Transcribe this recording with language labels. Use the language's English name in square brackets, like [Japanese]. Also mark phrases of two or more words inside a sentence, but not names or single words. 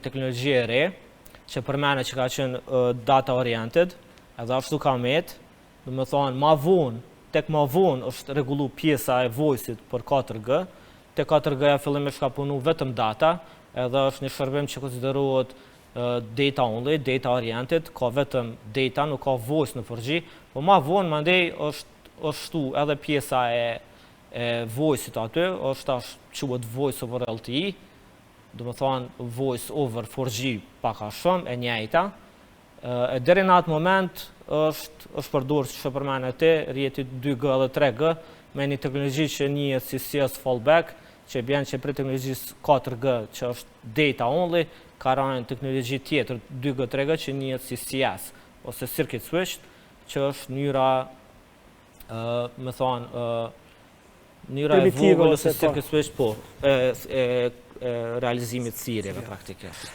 [Albanian] teknologji e re, që përmene që ka qenë [English] data oriented, [Albanian] edhe ashtu ka metë, dhe me thonë, tek ma vonë është regullu pjesa e voice-it për 4G, te 4G fillimisht ka punu vetëm data, edhe është një shërbim që konsiderohet [English] data only, data oriented, [Albanian] ka vetëm data, nuk ka voice në 4G, po ma vonë mandej është shtu edhe pjesa e voice-it aty, është quhet [English] voice over LTE, [Albanian] do më thonë [English] voice over 4G [Albanian] paka shumë, e njëjta. E deri në atë moment është përdorur që përmend ti, rrjeti 2G dhe 3G, me një teknologji që njihet si [English] CS fallback, [Albanian] që bjen që për teknologjisë 4G që është data only, ka rënë teknologji tjetër 2G 3G që njihet si CS ose [English] circuit switch, [Albanian] që është mënyra më thonë mënyra e vogël ose [English] circuit switch [Albanian] e realizimit të sirjeve praktikisht.